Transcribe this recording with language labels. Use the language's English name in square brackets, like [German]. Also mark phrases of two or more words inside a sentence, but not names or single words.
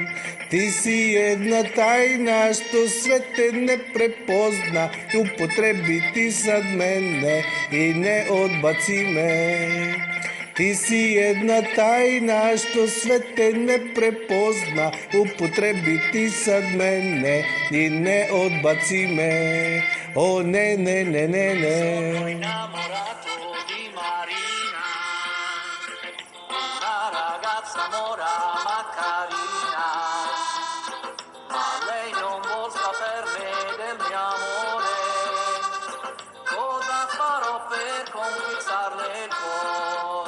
[Croatian] Ti si jedna tajna što sve te ne prepozna. Upotrebi ti sad mene i ne odbaci me. Ti si jedna tajna što sve te ne prepozna. Upotrebi ti sad mene i ne odbaci me. O ne, ne, ne, ne, ne. [Italian] Sono innamorato di Marina, una ragazza mora ma carina, ma lei non vuol saperne del mio amore. Cosa farò per conquistarle il cuore?